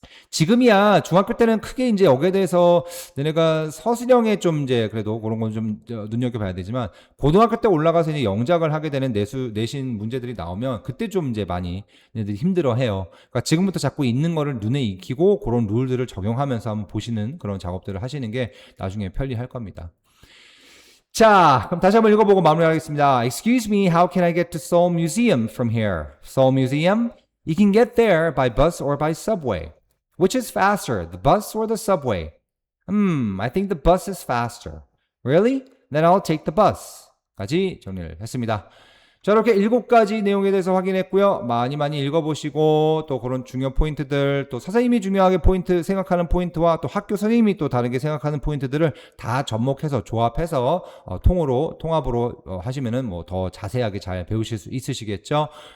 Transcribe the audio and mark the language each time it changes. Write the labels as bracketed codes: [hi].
[ko] 지금이야 중학교 때는 크게 이제 여기에 대해서 너네가 서술형에 좀 이제 그래도 그런 건 좀 눈여겨봐야 되지만 고등학교 때 올라가서 이제 영작을 하게 되는 내신 문제들이 나오면 그때 좀 이제 많이 얘네들이 힘들어해요. 그러니까 지금부터 자꾸 있는 거를 눈에 익히고 그런 룰들을 적용하면서 한번 보시는 그런 작업들을 하시는 게 나중에 편리할 겁니다. 자, 그럼 다시 한번 읽어보고 마무리하겠습니다. [en] Excuse me, how can I get to Seoul Museum from here? Seoul Museum? You can get there by bus or by subway. Which is faster, the bus or the subway? I think the bus is faster. Really? Then I'll take the bus. [ko] 까지 정리를 했습니다. 자, 이렇게 7가지 내용에 대해서 확인했고요. 많이 읽어보시고 또 그런 중요 포인트들, 또 선생님이 중요하게 생각하는 포인트와 또 학교 선생님이 또 다르게 생각하는 포인트들을 다 접목해서 조합해서 통합으로 하시면은 뭐 더 자세하게 잘 배우실 수 있으시겠죠.